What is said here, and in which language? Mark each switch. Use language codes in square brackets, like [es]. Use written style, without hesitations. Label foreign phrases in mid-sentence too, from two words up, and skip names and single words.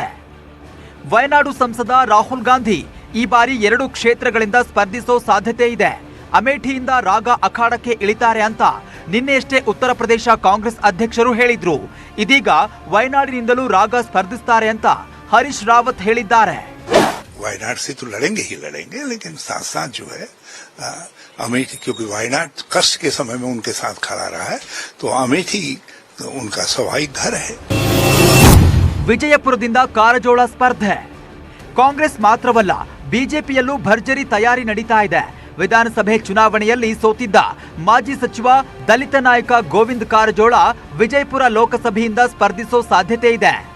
[kn] ವಯನಾಡು ಸಂಸದ ರಾಹುಲ್ ಗಾಂಧಿ ಈ ಬಾರಿ 2 ಕ್ಷೇತ್ರಗಳಿಂದ ಸ್ಪರ್ಧಿಸೋ ಸಾಧ್ಯತೆ ಇದೆ. ಅಮೇಠಿಯಿಂದ ರಾಗ ಅಖಾಡಕ್ಕೆ ಇಳಿತಾರೆ ಅಂತ ನಿನ್ನೆಯಷ್ಟೇ ಉತ್ತರ ಪ್ರದೇಶ ಕಾಂಗ್ರೆಸ್ ಅಧ್ಯಕ್ಷರು ಹೇಳಿದ್ರು. ಇದೀಗ ವಯನಾಡಿನಿಂದಲೂ ರಾಗ ಸ್ಪರ್ಧಿಸ್ತಾರೆ ಅಂತ ಹರೀಶ್ ರಾವತ್ ಹೇಳಿದ್ದಾರೆ. [hi] वायनाड से तो लड़ेंगे ही लड़ेंगे, लेकिन साथ साथ जो है अमेठी, क्योंकि वायनाड कष्ट के समय में उनके साथ खड़ा रहा है, तो अमेठी उनका स्वाभाविक घर है. [kn] ವಿಜಯಪುರದಿಂದ ಕಾರಜೋಳ ಸ್ಪರ್ಧೆ. ಕಾಂಗ್ರೆಸ್ ಮಾತ್ರವಲ್ಲ, ಬಿಜೆಪಿಯಲ್ಲೂ ಭರ್ಜರಿ ತಯಾರಿ ನಡೀತಾ ಇದೆ. ವಿಧಾನಸಭೆ ಚುನಾವಣೆಯಲ್ಲಿ ಸೋತಿದ್ದ ಮಾಜಿ ಸಚಿವ ದಲಿತ ನಾಯಕ ಗೋವಿಂದ ಕಾರಜೋಳ ವಿಜಯಪುರ ಲೋಕಸಭೆಯಿಂದ ಸ್ಪರ್ಧಿಸೋ ಸಾಧ್ಯತೆ ಇದೆ.